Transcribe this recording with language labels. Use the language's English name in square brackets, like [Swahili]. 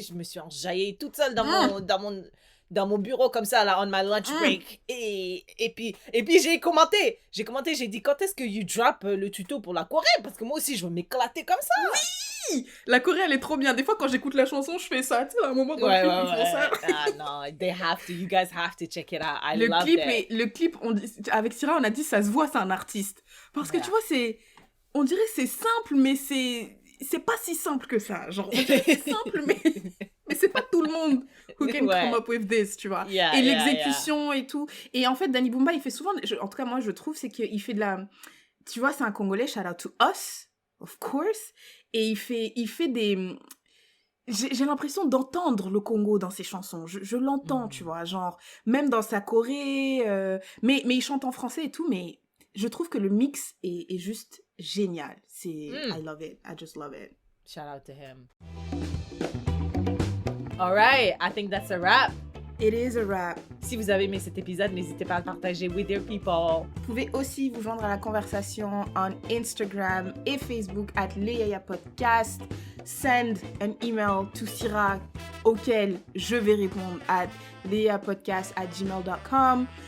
[French] Je me suis enjaillée toute seule dans mon bureau comme ça, là, [English] on my lunch break. [French] Et puis j'ai commenté, j'ai dit, quand est-ce que [English] you drop [French] le tuto pour la Corée? Parce que moi aussi, je veux m'éclater comme ça. Oui! La Corée, elle est trop bien. Des fois, quand j'écoute la chanson, je fais ça. Tu sais, à un moment dans le clip, ils font ça. Ah non, [English] you guys have to check it out. I love it. [French] Le clip, avec Syrah, on a dit, ça se voit, c'est un artiste. Parce que tu vois, on dirait que c'est simple, mais c'est pas si simple que ça. Genre, on dirait que c'est simple, mais c'est pas tout le monde [English] who can come up with this, [French] tu vois. Et l'exécution et tout. Et en fait, Danny Boomba, il fait souvent, en tout cas, moi, je trouve, c'est qu'il fait de la... Tu vois, c'est un Congolais, [English] shout out to us, of course. [French] Et il fait des... J'ai l'impression d'entendre le Congo dans ses chansons. Je l'entends, tu vois, genre, même dans sa Corée, mais il chante en français et tout, mais je trouve que le mix est juste génial. [English] I love it. I just love it. Shout out to him. All right, I think that's a wrap. It is a wrap. [French] Si vous avez aimé cet épisode, n'hésitez pas à le partager [English] with your people. [French] Vous pouvez aussi vous joindre à la conversation on Instagram et Facebook @leyaya_podcast. [English] Send an email to Syrah [French] auquel je vais répondre [English] @leyayapodcast@gmail.com.